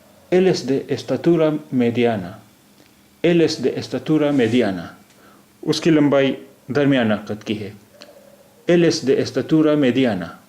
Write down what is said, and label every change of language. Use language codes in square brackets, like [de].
[es] Él es de estatura mediana. Él es de estatura mediana. [hi] उसकी लंबाई दरमियाना कद की है. [es] Él es de estatura mediana.